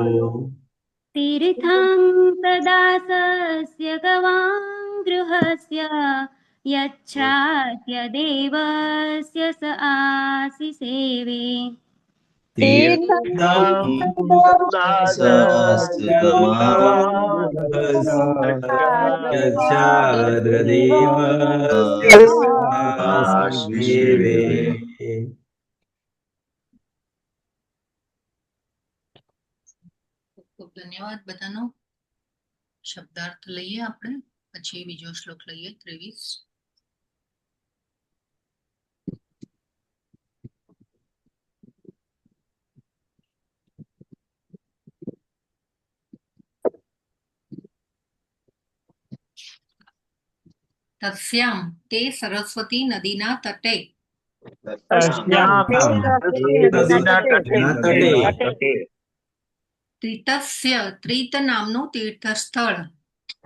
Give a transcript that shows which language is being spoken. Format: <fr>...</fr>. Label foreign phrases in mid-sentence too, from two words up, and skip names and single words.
<sa>तीर्थं तदासस्य गवां गृहस्य यच्छाद्देवस्य स आसि सेवे तीर्थं सुदासस्य गवां गृहस्य यच्छाद्देवस्य स आसि सेवे</sa> <gu>ખૂબ ધન્યવાદ બધાનો. શબ્દાર્થ લઈએ આપણે, પછી બીજો શ્લોક લઈએ 23. તસ્યામ તે સરસ્વતી નદીના તટે ત્રિતસ્ય ત્રિત નામનું તીર્થસ્થળ</gu>